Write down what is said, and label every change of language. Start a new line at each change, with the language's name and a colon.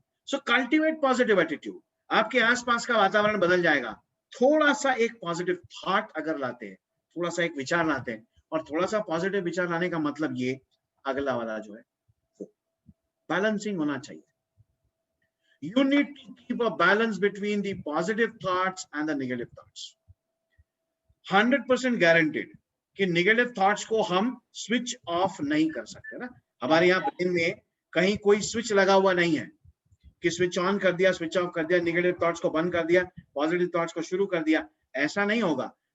English: so cultivate positive attitude,
Hindi: आपके आसपास का वातावरण बदल जाएगा। थोड़ा सा एक पॉजिटिव थॉट अगर लाते हैं, थोड़ा सा एक विचार लाते हैं, और थोड़ा सा पॉजिटिव विचार लाने का मतलब ये, अगला वाला जो है वो बैलेंसिंग होना चाहिए।
English: You need to keep a balance between the positive thoughts and the negative thoughts. 100% guaranteed
Hindi: कि नेगेटिव थॉट्स को हम स्विच ऑफ नहीं कर सकते ना। हमारे यहाँ ब्रेन में कहीं कोई स्विच लगा हुआ नहीं है कि स्विच ऑन कर दिया, स्विच ऑफ कर दिया, नेगेटिव थॉट्स को बंद कर दिया, पॉजिटिव थॉट्स को शुरू कर दिया। ऐसा नहीं होगा।